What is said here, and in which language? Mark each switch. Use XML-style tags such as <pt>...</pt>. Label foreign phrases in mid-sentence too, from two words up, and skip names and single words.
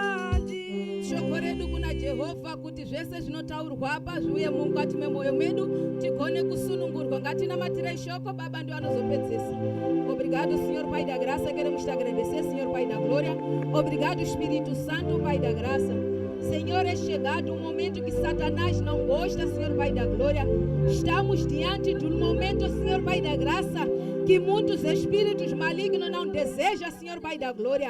<sn>shoko redu kuna Jehova kuti zvese zvinotaurwa apa zviuye mukati memwoyo medu tigone kusunungurwa. Ngatina matirei shoko, Baba ndio anozopedzesa.</sn> <pt>Obrigado, Senhor Pai da Graça, queremos te agradecer, Senhor Pai da Glória. Obrigado, Espírito Santo, Pai da Graça. Senhor, é chegado um momento que Satanás não gosta, Senhor Pai da Glória. Estamos diante de um momento, Senhor Pai da Graça, que muitos espíritos malignos não desejam, Senhor Pai da Glória.</pt>